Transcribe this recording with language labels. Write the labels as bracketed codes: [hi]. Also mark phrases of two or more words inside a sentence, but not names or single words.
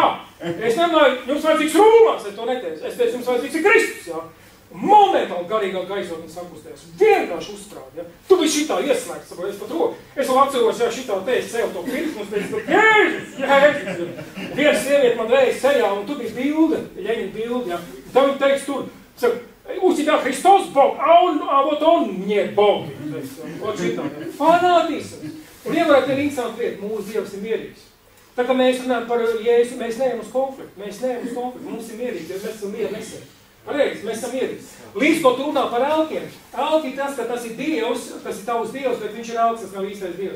[lv] Es nemāju, jums vajadzīgs rūmās, es to neteicu, es teicu, jums vajadzīgs ir Kristus, jā. Momentāli garīgā gaisotne sakustējās. Vienkārši uzsprād, ja? Tu biji šitā ieslēgts, saprot, es pat roku. Es vēl atceros, ja šitā te es cēlu to pirksmu, un teicu, Jēzus! Viena sieviete man reiz ceļā, un tu biji bilde, Ļeņina bilde, ja? Tā viņa teiks tur, [ru] у тебя Христос Бог, а вот он мне Бог. [lv] Вот šitā, ja? Fanātisms. Un ievarēt ir interesanti lieta, mūsu Dievs ir mierīgs. Tā kā mēs runājam par Jēzu, mēs neejam uz konfliktu, mums ir mierīgs, jo mēs esam miera nesēji. Pareizi, mēs esam mierīgi. Līdz ko tu runā par elkiem. Elki tas, ka tas ir Dievs, tas ir tavs Dievs, bet viņš ir elks, tas nav īstais Dievs.